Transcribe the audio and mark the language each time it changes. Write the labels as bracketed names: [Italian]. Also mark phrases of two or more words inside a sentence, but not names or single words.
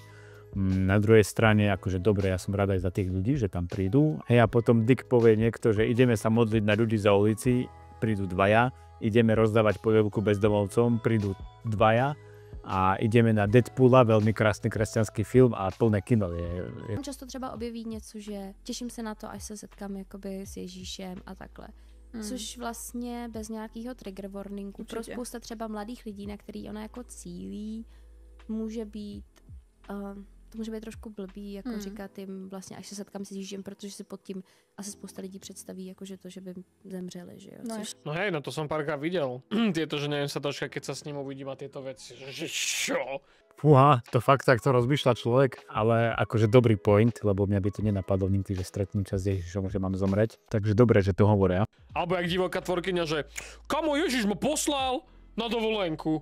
[Slovak] Na druhej strane, akože dobre, ja som rád aj za tých ľudí, že tam prídu. Hej, a potom Dick povie niekto, že ideme sa modliť na ľudí za ulici, prídu 2, ideme rozdávať polievku bezdomovcom, prídu 2 a ideme na Deadpoola, veľmi krásny kresťanský film a plné kino. [Czech] Často třeba objeví něco, že těším se na to, až se setkám jakoby s Ježíšem a takhle. Což vlastně bez nějakého [English] trigger warningu [Czech] pro spousta třeba mladých lidí, na který ona jako cílí, může být to může být trošku blbý, jako říkat jim vlastně, až se setkám s Ježíšem, protože si pod tím asi spousta lidí představí, jakože to, že by zemřeli, že jo. [Slovak] No hej, no to som párkrát videl. Tieto, že neviem sa dočkať, keď sa s ním uvidím a tieto veci, že čo? Fúha, to fakt takto rozmýšľa človek, ale akože dobrý point, lebo mňa by to nenapadlo nikdy, že stretnúť sa s Ježišom, že mám zomreť. Takže dobre, že to hovoria. Alebo jak divoká tvorkyňa, že kamo Ježiš ma poslal na dovolenku.